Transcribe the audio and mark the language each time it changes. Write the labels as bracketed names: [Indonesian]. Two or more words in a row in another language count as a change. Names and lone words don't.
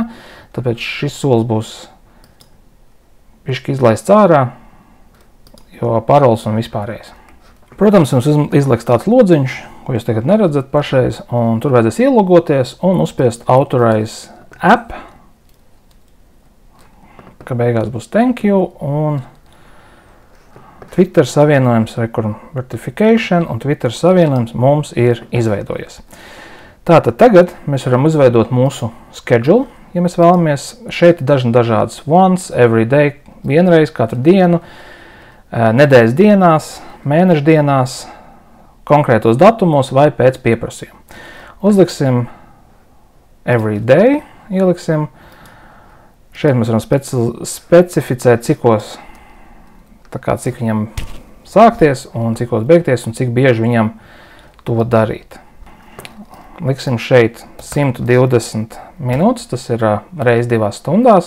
[Latvian] Tāpēc šis solis būs bišķi izlaists ārā, jo paroles un vispārējais. Protams, jums izliks tāds lodziņš, ko jūs tagad neredzat pašreiz, un tur vajadzēs ielogoties un uzspiest [English] authorize app, [Latvian] ka beigās būs [English] thank you, [Latvian] un Twitter savienojums, verification, un Twitter savienojums mums ir izveidojies. Tātad tagad mēs varam izveidot mūsu schedule, ja mēs vēlamies. Šeit ir dažādas [English] once, every day, [Latvian] vienreiz, katru dienu, nedēļas dienās, mēneša dienās, konkrētos datumos vai pēc pieprasījuma. Uzliksim [English] every day, [Latvian] ieliksim. Šeit mēs varam specificēt, cik viņam sākties un cikos beigties un cik bieži viņam to darīt. Liksim šeit 120 minūtes, tas ir reiz 2 stundās.